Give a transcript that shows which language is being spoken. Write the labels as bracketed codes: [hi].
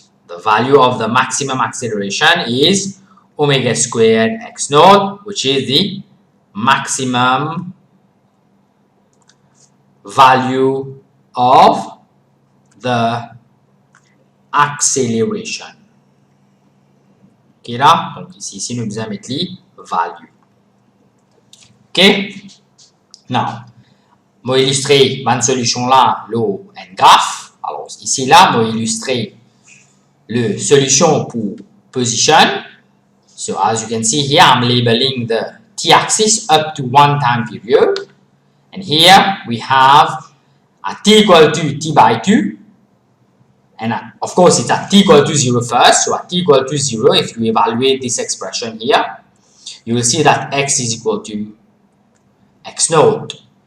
[en] The value of the maximum acceleration is omega squared x naught, which is the maximum value of the acceleration. [fr] Ok là, donc ici nous devons mettre les value. [en] Ok, now, [fr] je vais illustrer ma solution là, l'eau en graphe. Alors ici là, je vais illustrer la solution pour position. [en] So as you can see here, I'm labeling the t-axis up to one time period. And here we have at t equal to t by 2. And of course, it's at t equal to 0 first. So at t equal to 0, if you evaluate this expression here, you will see that x is equal to x naught.